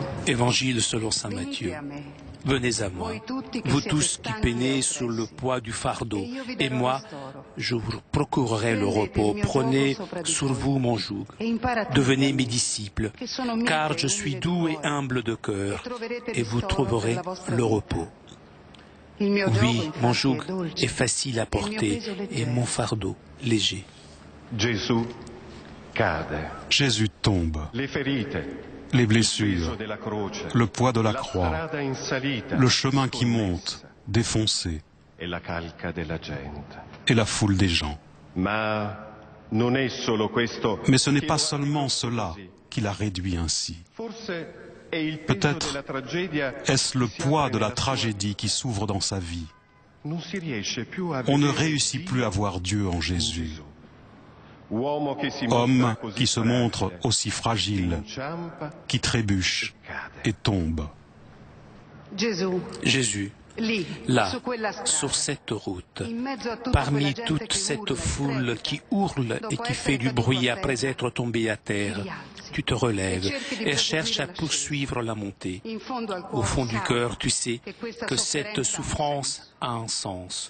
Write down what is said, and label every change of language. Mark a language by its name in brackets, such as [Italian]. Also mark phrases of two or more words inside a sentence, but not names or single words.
[French] Évangile selon saint Matthieu. Venez à moi, vous tous qui peinez sous le poids du fardeau, et moi, je vous procurerai le repos. Prenez sur vous mon joug. Devenez mes disciples, car je suis doux et humble de cœur, et vous trouverez le repos. Oui, mon joug est facile à porter, et mon fardeau léger. [Italian] Gesù cade. [French] Jésus tombe. [Italian] Le ferite, [French] Les [Italian] il peso [French] blessures, [Italian] della croce, [French] le poids de la la croix, [Italian] strada in salita, [French] le chemin qui [Italian] sconnessa, [French] monte, défoncé, [Italian] e la calca della gente. [French] et la foule des gens. [Italian] Ma non è solo questo. [French] Mais ce n'est [Italian] che [French] pas [Italian] lo ha [French] seulement [Italian] reso [French] cela [Italian] così. [French] qui l'a réduit ainsi. [Italian] Forse è il peso [French] Peut-être [Italian] della tragedia [French] est-ce le [Italian] che si [French] poids [Italian] apre [French] de la [Italian] nella sua [French] tragédie qui s'ouvre dans sa vie. [Italian] vita. Non si riesce più a [French] On ne [Italian] vedere [French] réussit [Italian] Dio [French] plus à voir Dieu en [Italian] in [French] Jésus. [Italian] Gesù. Uomo che si [French] Homme [Italian] mostra così [French] qui se montre [Italian] fragile, [French] aussi fragile, [Italian] inciampa [French] qui trébuche [Italian] e cade. [French] et tombe. [Italian] Gesù, [French] Jésus, Là, sur cette route, parmi toute cette foule qui hurle et qui fait du bruit après être tombé à terre, tu te relèves et cherches à poursuivre la montée. Au fond du cœur, tu sais que cette souffrance a un sens.